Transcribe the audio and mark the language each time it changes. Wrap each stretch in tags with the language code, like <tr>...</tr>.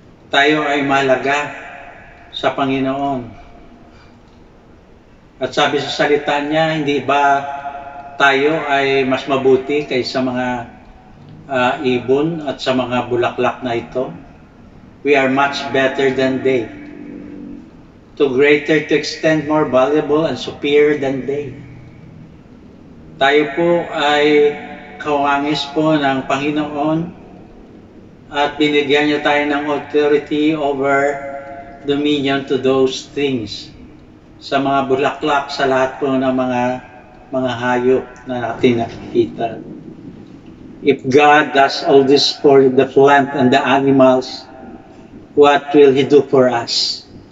<tl>Tayo ay mahalaga sa Panginoon. At sabi sa salita niya, hindi ba tayo ay mas mabuti kaysa mga ibon at sa mga bulaklak na ito?</tl> <en>We are much better than they. To greater to extent, more valuable and superior than they.</en> <tl>Tayo po ay kawangis po ng Panginoon at binigyan niya tayo ng</tl> <en>authority over dominion to those things.</en> <tl>Sa mga bulaklak, sa lahat po ng mga hayop na natin nakikita.</tl> <en>If God does all this for the plant and the animals, what will He do for us?</en>